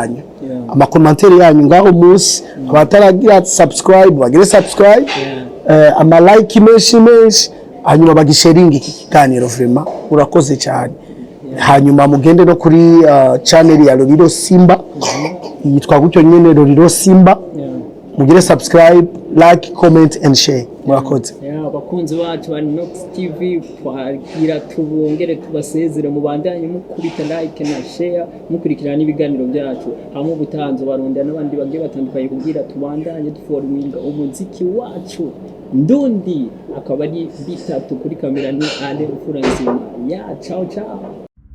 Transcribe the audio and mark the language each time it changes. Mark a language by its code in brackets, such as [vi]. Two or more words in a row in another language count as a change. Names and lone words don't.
[rn] yanyu ngaho munsi abataragira subscribe bagire subscribe ama like menshi hanyuma bagisharinga iki kiganiro vraiment urakoze cyane hanyuma mugende no kuri channel ya Lolilo Simba yitwa gutyo nyene Lolilo Simba mugire [en] subscribe like comment and share [rn] murakoze abakunzi bacu ba Nox TV twagira tubongere tubasezere mu bandanye mukubita like na share mukurikirana ibiganiro byacu hamwe butanzo barondera n'abandi bagiye batandukanye kugira tubandanye duforminga umuziki wacu ndundi akaba ari bitatu kuri kamera ni Ale Furanzima ciao